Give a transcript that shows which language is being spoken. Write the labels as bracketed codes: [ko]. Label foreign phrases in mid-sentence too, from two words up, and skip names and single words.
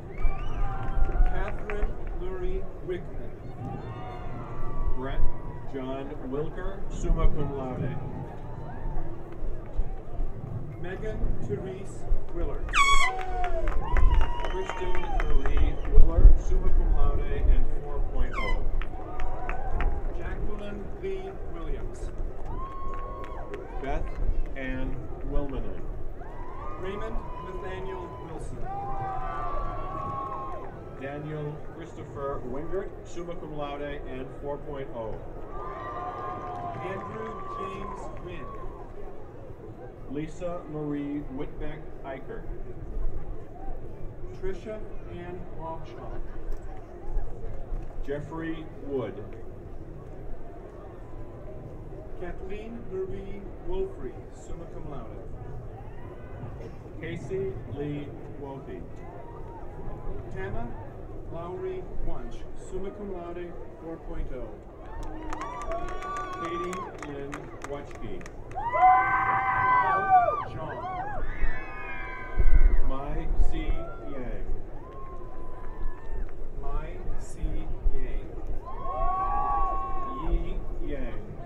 [en] Catherine Lurie Wickman. [la] Brett John Wilker, summa cum laude. [en] Megan Therese Willard. [la] Kristen Marie Willer, summa cum laude and 4.0. [en] Jacqueline Lee Williams. Beth Ann Wilmanen. Raymond Nathaniel Wilson. [la] Daniel Christopher Wingert, summa cum laude and 4.0. [en] Andrew James Wynn. Lisa Marie Whitbeck Eicher. Tricia Ann Longshot. Jeffrey Wood. [la] Kathleen Marie Wolfrey, summa cum laude. [en] Casey Lee Wolfe. [la] Tana Lowry Wunsch, summa cum laude, 4.0. [en] Katie Lynn Wachke. Al John. Mai C. Yang. Mai C. Yang. Yi Yang.